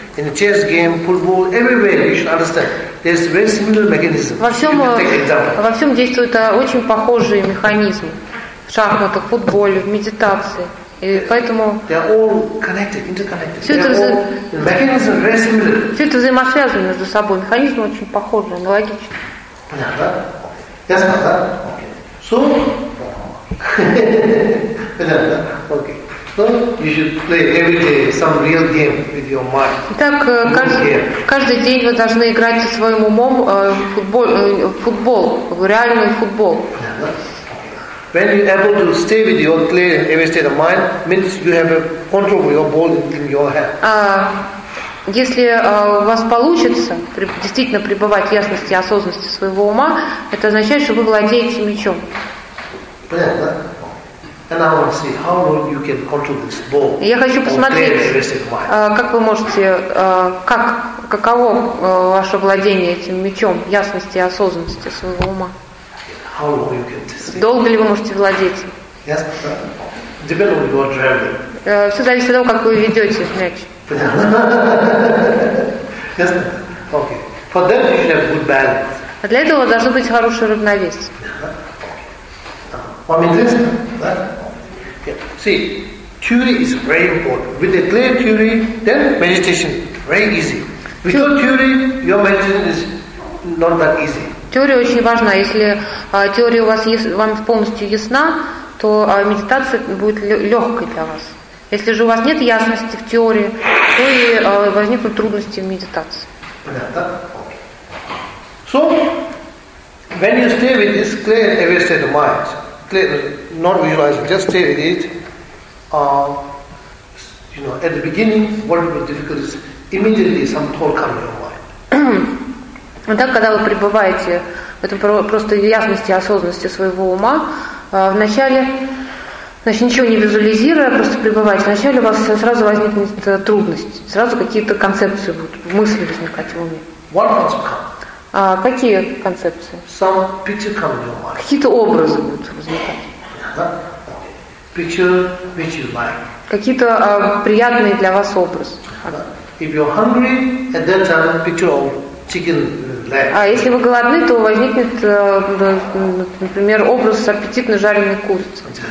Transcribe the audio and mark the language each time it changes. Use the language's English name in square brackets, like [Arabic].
[English] In a chess game, football, everywhere you should understand. There's very similar mechanism. [Russian] Во всем действуют очень похожие механизмы. В шахматах, в футболе, в медитации. И поэтому [English] they're all connected, interconnected. [Russian] Все это взаимосвязано между собой. Механизмы очень похожи, аналогичны. Понятно, да? Ясно, да? [English] You should play every day some real game with your mind. [Russian] Итак, каждый день вы должны играть со своим умом в реальный футбол. [English] When you're able to stay with your clear every state of mind, means you have a control of your ball in your hand. [Russian] Если у вас получится действительно пребывать в ясности и осознанности своего ума, это означает, что вы владеете мячом. Понятно? [English] And I want to see how long you can control this ball. [Russian] Я хочу посмотреть, как вы можете, каково ваше владение этим мечом, ясности и осознанности своего ума. [English] How long you can see? [Russian] Долго ли вы можете владеть? [English] Yes, depend on your driving. [Russian] Все зависит от того, как вы ведете мяч. [English] Yes, okay. For that you should have good balance. [Russian] А для этого должно быть хорошее равновесие. Вам интересно? Да? [English] See, theory is very important. With a clear theory, then meditation very easy. Without theory, your meditation is not that easy. [Russian] Теория очень важна. Если теория у вас вам полностью ясна, то медитация будет легкой для вас. Если же у вас нет ясности в теории, то и возникнут трудности в медитации. Понятно? Okay. [English] So, when you stay with this clear aware state of mind, not realize, just stay with it. At the beginning, what will be difficult is immediately some thought comes in your mind. [Russian] Вот так, когда вы пребываете в этом просто ясности и осознанности своего ума, вначале, значит, ничего не визуализируя, просто пребывайте, вначале у вас сразу возникнет трудность, сразу какие-то концепции будут, мысли возникать в уме. [English] What thoughts come? [Russian] Какие концепции? [English] Some picture come to your mind. [Russian] Какие-то образы будут возникать. [English] Picture which you like. [Russian] Какие-то приятные для вас образы. [English] If you're hungry, at that time picture of chicken leg. [Russian] А если вы голодны, то возникнет, например, образ аппетитно жареной курицы.